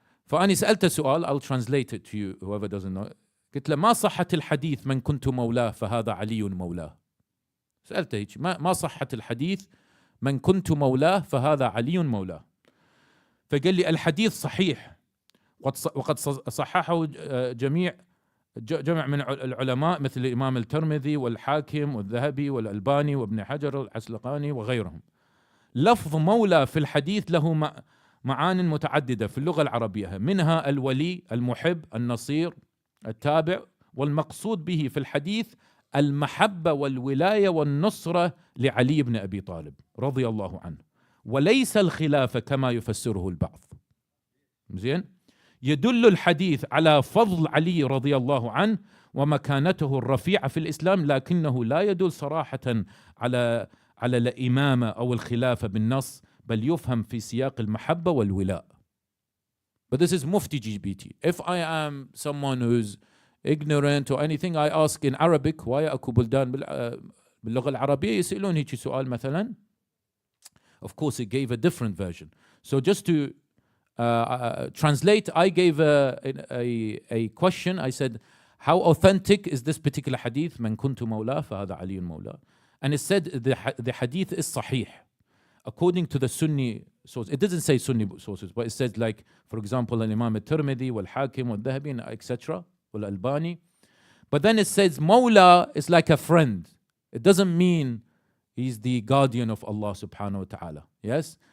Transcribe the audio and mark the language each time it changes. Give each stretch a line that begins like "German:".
Arabic: فأنا سألت سؤال,
English: I'll translate it to you, whoever doesn't know.
Arabic: قلت له ما صحة الحديث من كنت مولاه فهذا علي مولاه. سألته هيك, ما صحة الحديث من كنت مولاه فهذا علي مولاه. فقال لي الحديث صحيح وقد صححه جمع من العلماء مثل الإمام الترمذي والحاكم والذهبي والألباني وابن حجر العسقلاني وغيرهم. لفظ مولى في الحديث له معان متعددة في اللغة العربية, منها الولي, المحب, النصير, التابع, والمقصود به في الحديث المحبة والولاية والنصرة لعلي بن أبي طالب رضي الله عنه, وليس الخلافة كما يفسره البعض. زين؟ يدل الحديث على فضل علي رضي الله عنه ومكانته الرفيعة في الإسلام, لكنه لا يدل صراحة على الإمامة أو الخلافة بالنص, بل يفهم في سياق المحبة والولاء.
English: But this is Mufti GPT. If I am someone who's ignorant or anything, I ask in Arabic,
Arabic: ويا أكو بلدان باللغة العربية يسألون هيك سؤال مثلا.
English: Of course, it gave a different version. So just to translate, I gave a question. I said, how authentic is this particular hadith?
Arabic: من كنت مولاه فهذا علي مولاه.
English: And it said the hadith is sahih according to the Sunni source. It doesn't say Sunni sources, but it says, like, for example, Imam al-Tirmidhi, wal-Hakim, wal-Dhahabi, etc., wal-Albani. But then it says Mawla is like a friend. It doesn't mean he's the guardian of Allah subhanahu wa ta'ala. Yes?